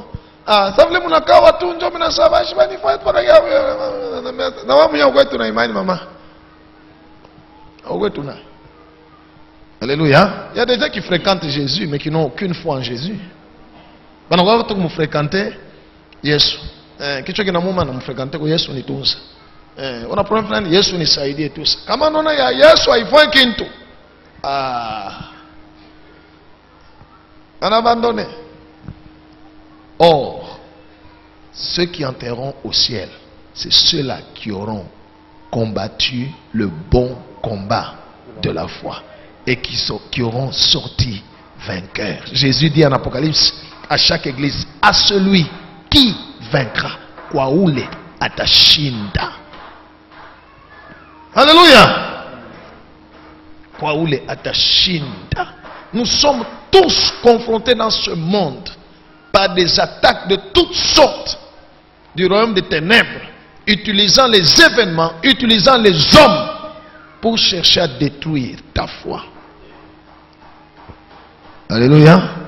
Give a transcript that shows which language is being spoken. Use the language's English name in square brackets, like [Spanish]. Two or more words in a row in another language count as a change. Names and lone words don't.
[French] Ah, ça veut dire que tu as un peu savage, tu as fait alléluia. Il y a des gens qui fréquentent Jésus, mais qui n'ont aucune foi en Jésus. On va fréquenter Jésus. [Swahili] Kichwa kinamuuma na mfrekante kwa Yesu nitunza. Una problem fulani Yesu nisaidie tu. Kama unaona ya Yesu haifai kintu. [French] On a abandonné. Or, ceux qui entreront au ciel, c'est ceux-là qui auront combattu le bon combat de la foi et qui auront sorti vainqueurs. Jésus dit en Apocalypse à chaque église, à celui qui vaincra, [Swahili] kwaule atashinda. Alléluia. Kwaule atashinda. [French] Nous sommes tous confrontés dans ce monde par des attaques de toutes sortes du royaume des ténèbres utilisant les événements, utilisant les hommes pour chercher à détruire ta foi. Alléluia.